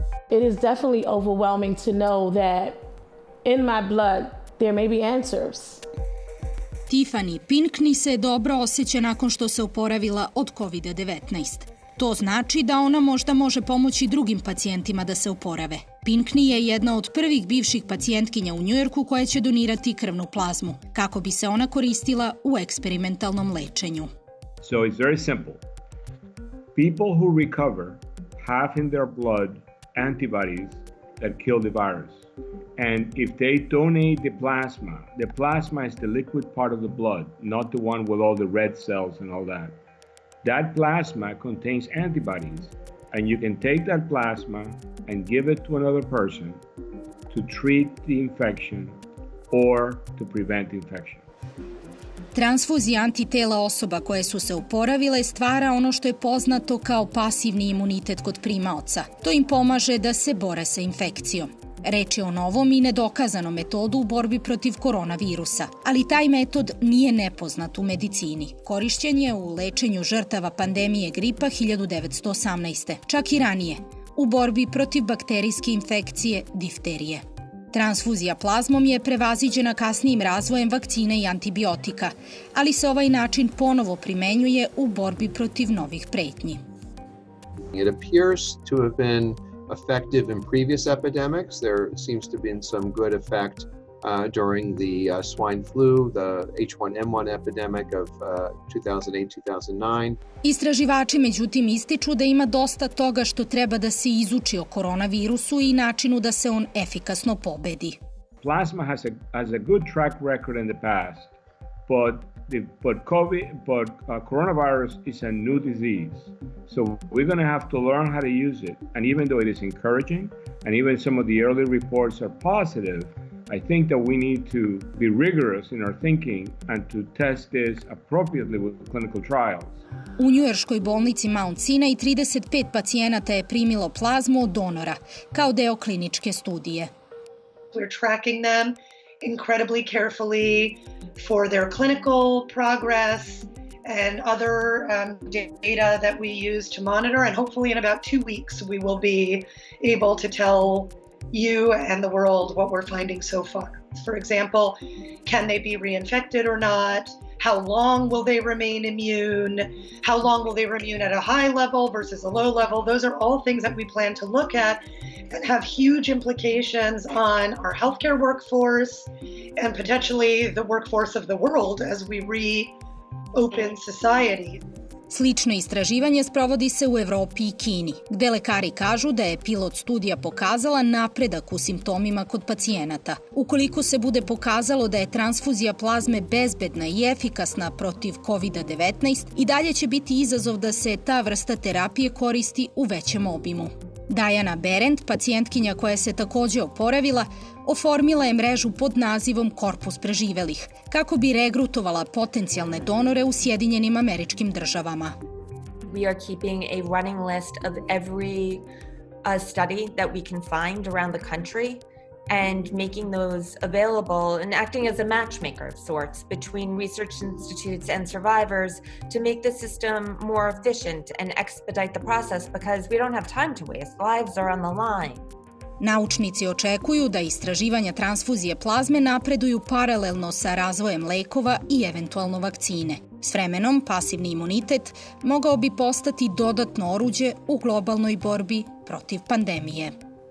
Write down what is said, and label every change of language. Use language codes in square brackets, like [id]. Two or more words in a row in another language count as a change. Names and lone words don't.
[en] it is definitely overwhelming to know that in my blood there may be answers. [sr] Tiffany Pinkney se dobro osjeća nakon što se oporavila od COVID-19. To znači da ona možda može pomoći drugim pacijentima da se oporave. Pinkney je jedna od prvih bivših pacijentkinja u Njujorku koja će donirati krvnu plazmu, kako bi se ona koristila u eksperimentalnom lečenju. [en] So it's very simple. People who recover have in their blood antibodies that kill the virus. And if they donate the plasma is the liquid part of the blood, not the one with all the red cells and all that. That plasma contains antibodies, and you can take that plasma and give it to another person to treat the infection or to prevent infection. [sr] Transfuzija antitela osoba koje su se oporavile stvara ono što je poznato kao pasivni imunitet kod primaoca. To im pomaže da se bore sa infekcijom. Reč je o novom i nedokazanom metodu u borbi protiv koronavirusa, ali taj metod nije nepoznat u medicini. Korišćen je u lečenju žrtava pandemije gripa 1918. Čak i ranije, u borbi protiv bakterijske infekcije difterije. Transfuzija plazmom je prevaziđena kasnijim razvojem vakcine i antibiotika, ali se ovaj način ponovo primenjuje u borbi protiv novih pretnji. [en] It appears to have been effective in previous epidemics. There seems to have been some good effect during the swine flu, the H1N1 epidemic of 2008-2009. [sr] Istraživači međutim ističu da ima dosta toga što treba da se izuči o koronavirusu i načinu da se on efikasno pobedi. [en] Plasma has a good track record in the past, but coronavirus is a new disease. So we're going to have to learn how to use it. And even though it is encouraging, and even some of the early reports are positive, I think that we need to be rigorous in our thinking and to test this appropriately with clinical trials. [sr] U njujorškoj bolnici Mount Sinai 35 pacijenata je primilo plazmu od donora, kao deo kliničke studije. [en] We're tracking them incredibly carefully for their clinical progress and other data that we use to monitor. And hopefully in about 2 weeks, we will be able to tell you and the world what we're finding so far. For example, can they be reinfected or not? How long will they remain immune? How long will they remain at a high level versus a low level? Those are all things that we plan to look at and have huge implications on our healthcare workforce and potentially the workforce of the world as we reopen society. [sr] Slično istraživanje sprovodi se u Evropi i Kini, gde lekari kažu da je pilot studija pokazala napredak u simptomima kod pacijenata. Ukoliko se bude pokazalo da je transfuzija plazme bezbedna i efikasna protiv COVID-19, i dalje će biti izazov da se ta vrsta terapije koristi u većem obimu. Diana Berend, pacijentkinja koja se takođe oporavila, oformila je mrežu pod nazivom Korpus preživelih, kako bi regrutovala potencijalne donore u Sjedinjenim Američkim Državama. [en] We are keeping a running list of every study that we can find around the country and making those available and acting as a matchmaker of sorts between research institutes and survivors to make the system more efficient and expedite the process because we don't have time to waste. Lives are on the line. [sr] Naučnici očekuju da istraživanja transfuzije plazme napreduju paralelno sa razvojem lekova i eventualno vakcine. S vremenom, pasivni imunitet mogao bi postati dodatno oruđe u globalnoj borbi protiv pandemije.